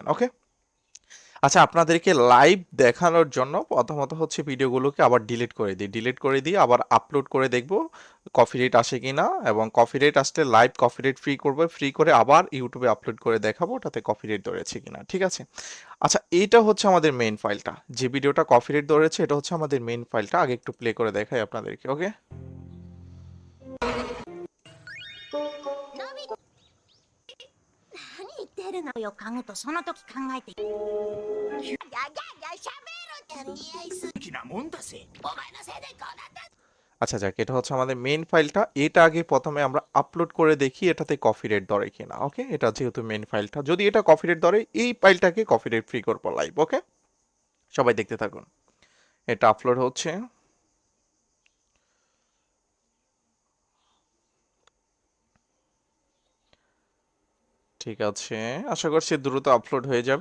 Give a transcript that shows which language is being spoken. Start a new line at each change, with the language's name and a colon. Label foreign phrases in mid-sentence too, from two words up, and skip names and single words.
Bangla: ওকে, আচ্ছা, আপনাদেরকে লাইভ দেখানোর জন্য প্রথমত ভিডিওগুলোকে আবার ডিলিট করে দিই, আবার আপলোড করে দেখব কপিরাইট আসে কিনা, এবং কপিরাইট আসলে
English: live copyright free
Bangla: করব, ফ্রি করে আবার ইউটিউবে আপলোড করে দেখাবো ওটাতে কপিরাইট ধরেছে কিনা, ঠিক আছে? আচ্ছা, এইটা হচ্ছে আমাদের
English: main file,
Bangla: যে ভিডিওটা কপিরাইট ধরেছে এটা হচ্ছে আমাদের
English: main file.
Bangla: আগে একটু প্লে করে দেখাই আপনাদেরকে। ওকে,
Japanese: のび太。何言ってるのよ、カグとその時考えて。やいやいや、喋ろって似合いすぎなもんだぜ。お前のせいでこうなった。
Bangla: আচ্ছা যাক, এটা হচ্ছে আমাদের
English: main file.
Bangla: এটা আগে প্রথমে আমরা আপলোড করে দেখি এটাতে কপিরাইট ধরে কিনা। ওকে, এটা যেহেতু
English: main file,
Bangla: যদি এটা কপিরাইট ধরে এই ফাইলটাকে
English: copyright free
Bangla: করবো লাইভ। ওকে, সবাই দেখতে থাকুন, এটা আপলোড হচ্ছে। ঠিক আছে, আশা করছি দ্রুত আপলোড হয়ে যাবে।